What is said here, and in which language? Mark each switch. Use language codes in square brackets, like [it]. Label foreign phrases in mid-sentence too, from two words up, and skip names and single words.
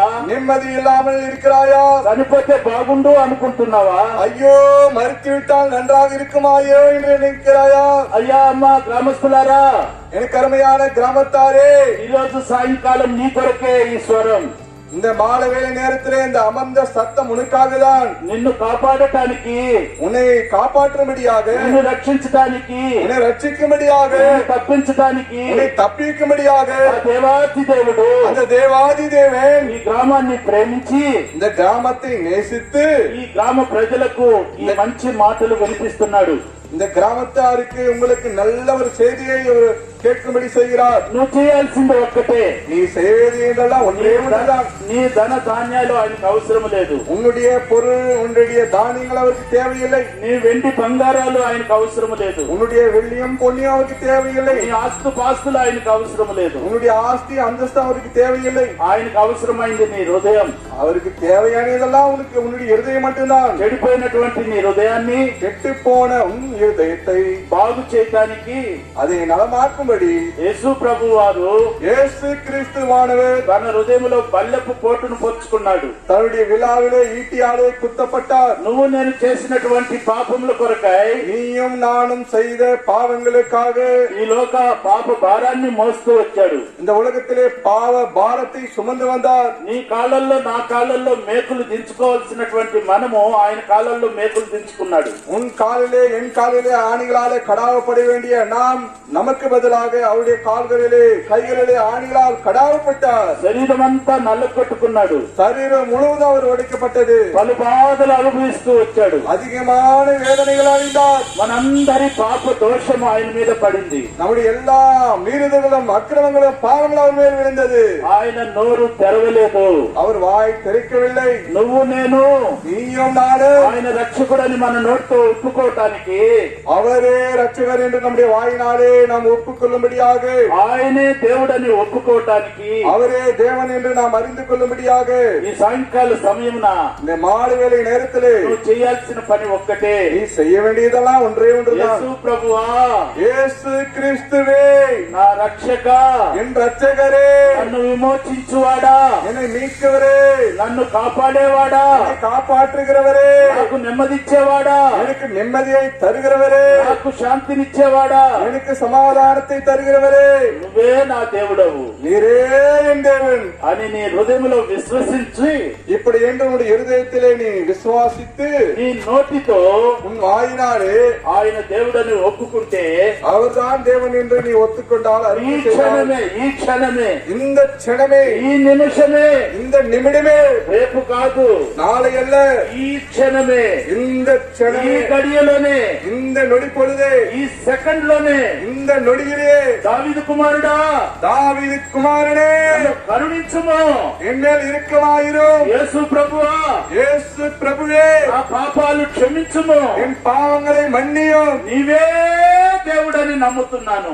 [ta] நிம்மதி இல்லாமல் இருக்கிறாயா? [te] చనిపోతే బాగుండు అనుకుంటున్నావా? [ta] ஐயோ மறித்து விட்டால் நன்றாக இருக்குமாயோ என்று நினைக்கிறாயா? [te] అయ్యా అమ్మా, గ్రామస్తులారా, [ta] எனக்கு அருமையான கிராமத்தாரே, [te] ఈ రోజు సాయంకాలం నీ కొరకే ఈ స్వరం. [ta] இந்த மாலை வேலை நேரத்திலே இந்த அமர்ந்த சத்தம் உனக்காகதான். [te] నిన్ను కాపాడటానికి, [ta] உன்னை காப்பாற்றும்படியாக, [te] నిన్ను రక్షించడానికి, [ta] உன்னை ரட்சிக்கும்படியாக, [te] నిన్ను తప్పించడానికి [ta] உன்னை தப்பிக்கும்படியாக [te] ఆ దేవాతి దేవుడు [ta] அந்த தேவாதி தேவன் [te] ఈ గ్రామాన్ని ప్రేమించి [ta] இந்த கிராமத்தை நேசித்து [te] ఈ గ్రామ ప్రజలకు ఈ మంచి మాటలు వినిపిస్తున్నాడు. [ta] இந்த கிராமத்தாருக்கு உங்களுக்கு நல்ல ஒரு செய்தியை அவர் கேட்கும்படி செய்கிறார். [te] నువ్వు చేయాల్సింది ఒక్కటే, [ta] நீ செய்வது என்றெல்லாம் ஒன்றே ஒன்றுதான். [te] నీ ధన ధాన్యాలు ఆయనకు అవసరం లేదు. [ta] உன்னுடைய பொருள், உன்னுடைய தானியங்கள் அவருக்கு தேவையில்லை. [te] నీ వెండి బంగారాలు ఆయనకు అవసరం లేదు. [ta] உன்னுடைய வெள்ளியும் பொன்னியும் அவருக்கு தேவையில்லை. [te] నీ ఆస్తు పాస్తులు ఆయనకు అవసరం లేదు. [ta] உன்னுடைய ஆஸ்தி அந்தஸ்து அவருக்கு தேவையில்லை. [te] ఆయనకు అవసరమైంది నీ హృదయం. [ta] அவருக்கு தேவையானதெல்லாம் உனக்கு உன்னுடைய இருதயம் மட்டும்தான். [te] చెడిపోయినటువంటి నీ హృదయాన్ని [ta] கெட்டு போன உன் இருதயத்தை [te] బాగు చేయటానికి [ta] அதை நலமாக்கும்படி [te] యేసు ప్రభు వారు [ta] இயேசு கிறிஸ்துவானவர் [te] తన హృదయంలో బల్లెపు పోటును పొచ్చుకున్నాడు. [ta] தன்னுடைய விழாவிலே ஈட்டியாலே குத்தப்பட்டார். [te] నువ్వు నేను చేసినటువంటి పాపముల కొరకై, [ta] நீயும் நானும் செய்த பாவங்களுக்காக [te] ఈ లోక పాప భారాన్ని మోస్తూ వచ్చాడు. [ta] இந்த உலகத்திலே பாவ பாரத்தை சுமந்து வந்தார். [te] నీ కాళ్ళల్లో నా కాళ్ళల్లో మేకులు దించుకోవాల్సినటువంటి మనము ఆయన కాళ్ళల్లో మేకులు దించుకున్నాడు. [ta] உன் காலிலே என் காலிலே ஆணிகளாலே கடாவப்பட வேண்டிய நாம் நமக்கு பதிலாக அவருடைய கால்களிலே கைகளிலே ஆணிகளால் கடாவப்பட்டார். [te] శరీరం అంతా నల్ల కొట్టుకున్నాడు. [ta] சரீரம் முழுவதும் அவர் உடைக்கப்பட்டது. [te] పలు బాధలు అనుభవిస్తూ వచ్చాడు. [ta] அதிகமான வேதனைகள் அடைந்தார். [te] మనందరి పాప దోషము ఆయన మీద పడింది. [ta] நம்முடைய எல்லா மீறுதல்களும் அக்கிரமங்களும் பாவங்களும் அவர் மேல் விழுந்தது. [te] ఆయన నోరు తెరవలేదు. [ta] அவர் வாய் திறக்கவில்லை. [te] నువ్వు నేను [ta] நீயும் நானு [te] ఆయన రక్షకుడని మన నోటితో ఒప్పుకోవటానికి, [ta] அவரே ரட்சகர் என்று நம்முடைய வாயினாலே நாம் ஒப்புக்கொள்ளும்படியாக, [te] ఆయనే దేవుడని ఒప్పుకోవటానికి, [ta] அவரே தேவன் என்று நாம் அறிந்து கொள்ளும்படியாக [te] ఈ సాయంకాల సమయమున [ta] இந்த மாலை வேலை நேரத்திலே [te] నువ్వు చేయాల్సిన పని ఒక్కటే. [ta] நீ செய்ய வேண்டியதெல்லாம் ஒன்றே ஒன்றுதான். [te] యేసు ప్రభువా, [ta] இயேசு கிறிஸ்துவே, [te] నా రక్షక, [ta] என் ரட்சகரே, [te] నన్ను విమోచించువాడా, [ta] என்னை மீட்கவரே, [te] నన్ను కాపాడేవాడా, [ta] என்னை காப்பாற்றுகிறவரே, [te] నాకు నెమ్మదిచ్చేవాడా, [ta] எனக்கு நிம்மதியை தருகிறவரே, [te] నాకు శాంతినిచ్చేవాడా, [ta] எனக்கு சமாதானத்தை தருகிறவரே, [te] నువ్వే నా దేవుడవు [ta] நீரே என் தேவன் [te] అని నీ హృదయంలో విశ్వసించి [ta] இப்படி என்று உன்னுடைய இருதயத்திலே நீ விசுவாசித்து [te] నీ నోటితో [ta] உன் வாயினாலே [te] ఆయన దేవుడని ఒప్పుకుంటే [ta] அவர்தான் தேவன் என்று நீ ஒத்துக்கொண்டால் [te] ఈ [ta] அறிக்கை செய்தால், [te] క్షణమే [ta] இந்த క్షణமே, [te] ఈ నిమిషమే, [ta] இந்த நிமிடமே, [te] రేపు కాదు, [ta] நாளை அல்ல, [te] ఈ క్షణమే, [ta] இந்த [te] ఈ క్షణமே, గడియలోనే, [ta] இந்த நொடி பொழுதே, [te] ఈ సెకండ్ లోనే [ta] இந்த நொடியிலே [te] దావీదు కుమారుడా [ta] தாவீது குமாரனே [te] నన్ను కరుణించుము. [ta] என்மேல் இரக்கமாயிரும். [te] యేసు ప్రభువా [ta] இயேசு பிரபுவே [te] నా పాపాలు క్షమించుము. [ta] என் பாவங்களை மன்னியும். [te] నీవే దేవుడని నమ్ముతున్నాను.